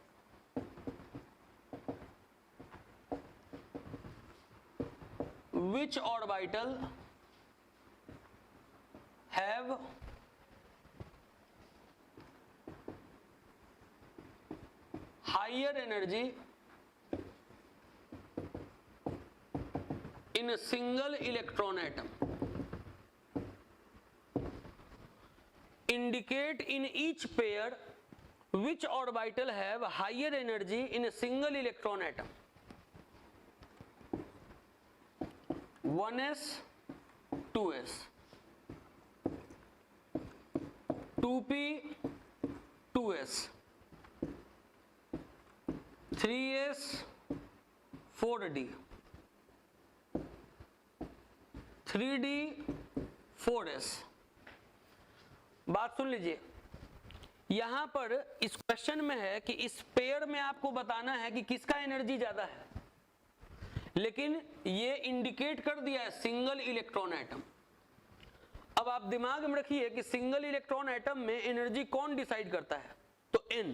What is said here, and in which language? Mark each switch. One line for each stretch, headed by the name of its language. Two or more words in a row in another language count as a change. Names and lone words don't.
English: which orbital have higher energy in a single electron atom. Indicate in each pair Which orbital have higher energy in a single electron atom? 1s 2s 2p 2s 3s 4d 3d 4s।
Hindi: बात सुन लीजिए, यहां पर इस क्वेश्चन में है कि इस पेयर में आपको बताना है कि किसका एनर्जी ज्यादा है, लेकिन ये इंडिकेट कर दिया है
English: single electron atom.
Hindi: अब आप दिमाग में रखिए कि
English: single electron atom
Hindi: में एनर्जी कौन डिसाइड करता है, तो n।